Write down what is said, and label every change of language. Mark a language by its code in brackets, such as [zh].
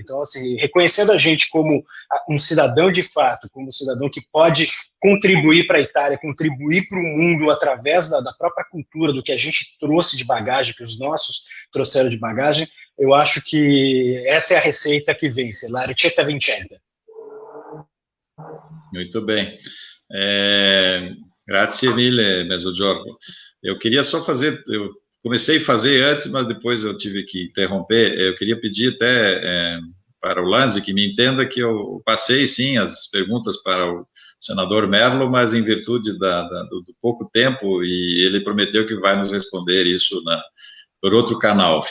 [pt] Então, assim, reconhecendo a gente como um cidadão de fato, como um cidadão que pode contribuir para a Itália, contribuir para o mundo através da própria cultura, do que a gente trouxe de bagagem, que os nossos trouxeram de bagagem, eu acho que essa é a receita que vence, [it] la ricetta vincente. [pt] Muito bem. [it] Grazie mille, Mezzogiorno. [pt] Eu queria só fazer, eu comecei a fazer antes, mas depois eu tive que interromper. Eu queria pedir até para o Lanzi que me entenda que eu passei, sim, as perguntas para o senador Merlo, mas em virtude do pouco tempo, e ele prometeu que vai nos responder isso por outro canal.